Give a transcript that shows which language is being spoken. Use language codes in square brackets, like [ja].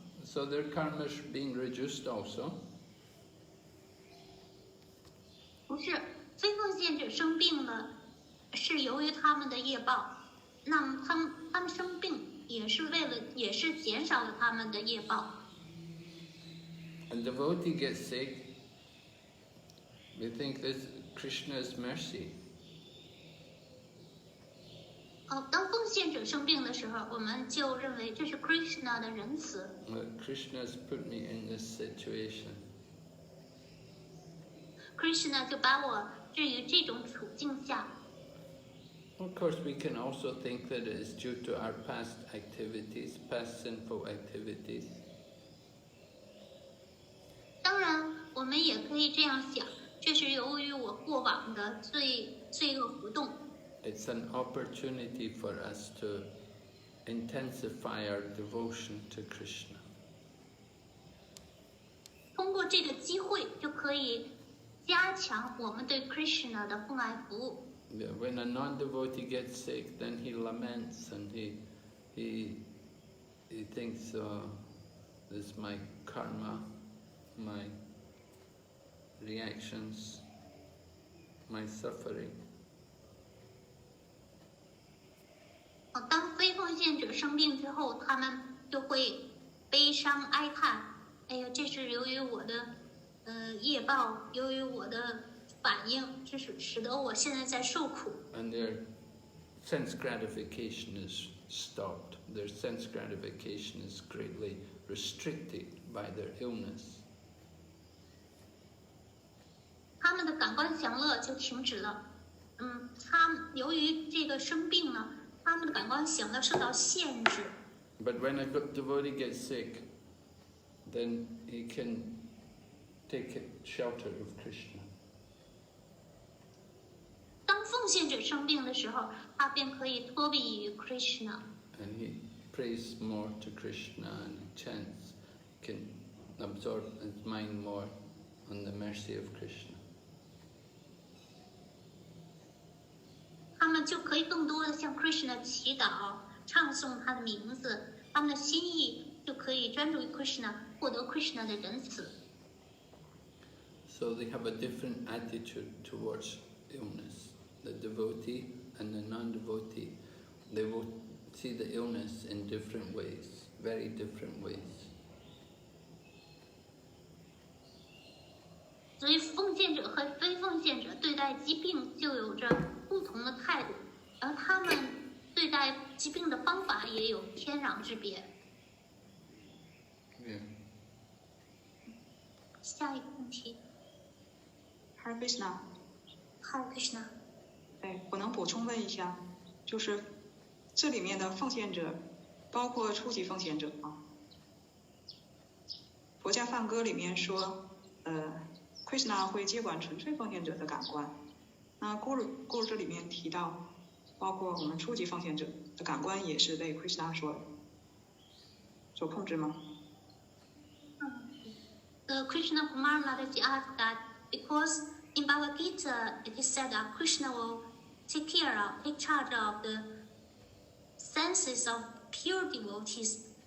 [en] So their karma is being reduced also. [zh] 不是，非奉献者生病了，是由于他们的业报。那么他们生病也是减少了他们的业报。 [en] A devotee gets sick, we think this Krishna's mercy. [zh] 当奉献者生病的时候，我们就认为这是 Krishna 的仁慈。 [en] Krishna's put me in this situation. [zh] Krishna 就把我置于这种处境下。 [en] Of course, we can also think that it is due to our past activities, past sinful activities. [zh] 当然，我们也可以这样想，这是由于我过往的罪恶活动。 [en] It's an opportunity for us to intensify our devotion to Krishna. [zh] 通过这个机会，就可以加强我们对 Krishna 的奉爱服务。 [en] When a non-devotee gets sick, then he laments and he thinks, oh, this is my karma, my reactions, my suffering. [zh] 当非奉献者生病之后，他们就会悲伤哀叹：“哎呀，这是由于我的业报，由于我的反应，这是使得我现在在受苦。” [en] And their sense gratification is stopped. Their sense gratification is greatly restricted by their illness. [zh] 他们的感官享乐就停止了。他们由于这个生病呢，他们的感官享乐受到限制。 [en] But when a devotee gets sick, then he can take shelter of Krishna. [zh] 当奉献者生病的时候，他便可以托庇于 Krishna。 [en] And he prays more to Krishna and chants, can absorb his mind more on the mercy of Krishna. [zh] 他们就可以更多的向 Krishna 祈祷，唱诵他的名字，他们的心意就可以专注于 Krishna， 获得 Krishna 的仁慈。 [en] So they have a different attitude towards illness. The devotee and the non-devotee, they will see the illness in different ways, very different ways. [zh] 所以奉献者和非奉献者对待疾病就有着不同的态度，而他们对待疾病的方法也有天壤之别。 [en] Yeah. [zh] 下一个问题 Hare Krishna，，Hare Krishna。我能补充问一下，就是这里面的奉献者，包括初级奉献者吗？佛家梵歌里面说，Krishna 会接管纯粹奉献者的感官。那Guru这里面提到，包括我们初级奉献者的感官也是被 Krishna 所控制吗 [en] ？Krishna Kumar Mataji asked that because in Bhagavad Gita it is said that Krishna will take charge of the senses of pure devotees.